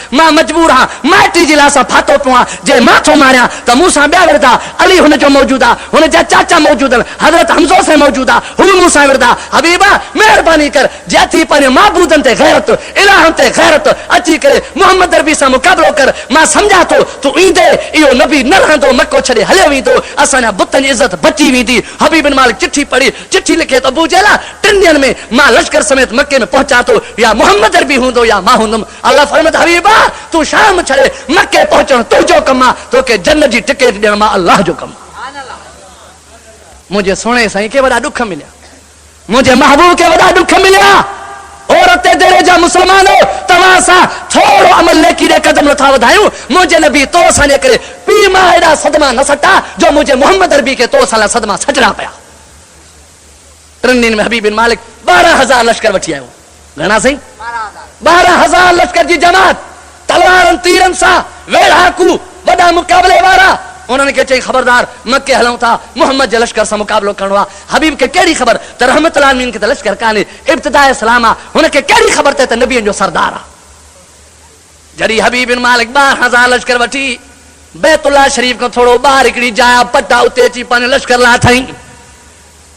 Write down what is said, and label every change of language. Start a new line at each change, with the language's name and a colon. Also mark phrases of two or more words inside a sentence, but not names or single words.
Sindhi: मां मजबूर आहियां, माइटी जे लाइ फाथो पियो आहे, जे मां थो मारियां त मूंसां ॿिया विरदा, अली हुनजो मौजूद आहे, हुनजा चाचा मौजूद आहिनि, हज़रत हमज़ो से मौजूद आहे, हू मूंसां विरदा, हबीबा महिरबानी कर जैथी पंहिंजे माबूदनि ते गैरत, इलाहनि ते गैरत अची करे मोहम्मद अरबी सां मुक़ाबिलो कर, मां सम्झां थो तूं ईंदे इहो नबी न रहंदो, मको छॾे हलियो वेंदो, असांजा बुतनि जी इज़त बची वेंदी। हबीब बिन मालिक चिट्ठी पढ़ी, चिट्ठी लिखे त अबू जहल 3 ॾींहंनि में मां लश्कर समेत मके में पहुचा थो, या मोहम्मद अरबी हूंदो या मां हूंदुमि। अल्लाह फरमाए हबीबा तूं शाम छॾे मके पहुचण तुंहिंजो कमु आहे, तोखे जन्नत जी टिकट ॾियण मां अल्लाह जो कमु। मुंहिंजे सुहिणे साईं खे वॾा ॾुख मिलिया, मुंहिंजे महबूब खे वॾा ॾुख मिलिया। औरत देरे जा मुसलमानो तव्हां सां थोरो अमल नेकी ॾे कदम नथा वधायूं, मुंहिंजे नबी तो सां करे पीउ मां हेॾा सदमा न सटा जो मुंहिंजे मोहम्मद अरबी खे तो सां सदमा सटणा पिया। 3 ॾींहनि में हबीब बिन मालिक 12,000 लश्कर वठी आयो। घणा साईं? 12,000 लश्कर जी जमात, तलवारनि तीरनि सां वेढ़ाकू वॾा मुक़ाबले वारा। उन्होंने के चई खबरदार मक्के हलूं था, मोहम्मद जे लश्कर सां मुक़ाबिलो करणो आहे। हबीब खे कहिड़ी ख़बर त रहमतुल्लाह आलमीन खे त लश्कर कान्हे, इब्तिदाए इस्लाम आहे, हुनखे कहिड़ी ख़बर त नबीअनि जो सरदार आहे। जॾहिं हबीब बिन मालिक 12,000 लश्कर वठी बैतुल्लाह शरीफ खां थोरो ॿाहिरि हिकिड़ी जाइ पटा उते अची पंहिंजो लश्कर लाथई।